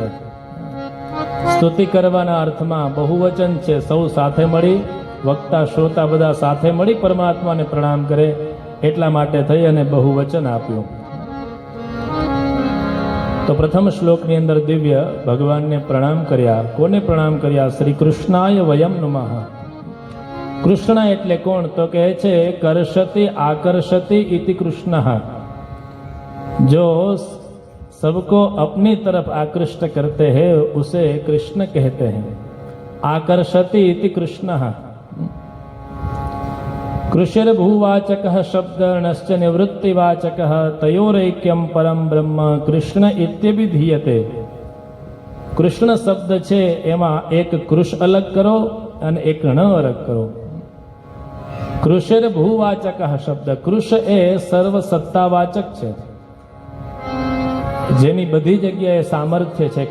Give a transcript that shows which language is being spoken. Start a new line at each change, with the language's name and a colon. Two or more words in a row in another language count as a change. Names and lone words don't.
Gujarati: સ્તુતિ કરવાના અર્થમાં બહુવચન છે, સૌ સાથે મળી, વક્તા શ્રોતા બધા સાથે મળી પરમાત્માને પ્રણામ કરે એટલા માટે થઈ અને બહુવચન આપ્યું। તો પ્રથમ શ્લોકની અંદર દિવ્ય ભગવાનને પ્રણામ કર્યા। કોને પ્રણામ કર્યા?
Sanskrit: श्री कृष्णाय वयम नमः।
Gujarati: કૃષ્ણ એટલે કોણ? તો કહે છે
Sanskrit: कर्षति आकर्षति इति कृष्णः,
Hindi: जो सबको अपनी तरफ आकृष्ट करते हैं उसे कृष्ण कहते हैं।
Sanskrit: आकर्षति इति कृष्णः। कृषिर्भूवाचकः शब्दर्णश्च निवृत्तिवाचकः, तयोरैक्यम परम ब्रह्म कृष्ण इत्यभिधीयते।
Gujarati: કૃષ્ણ શબ્દ છે એમાં એક કૃષ અલગ કરો અને એક ણ અરગ કરો.
Sanskrit: कृषेर भूवाचक शब्द.
Gujarati: કૃષ એ સર્વ સત્તાવાચક છે, જેની બધી જગ્યાએ સામર્થ્ય છે.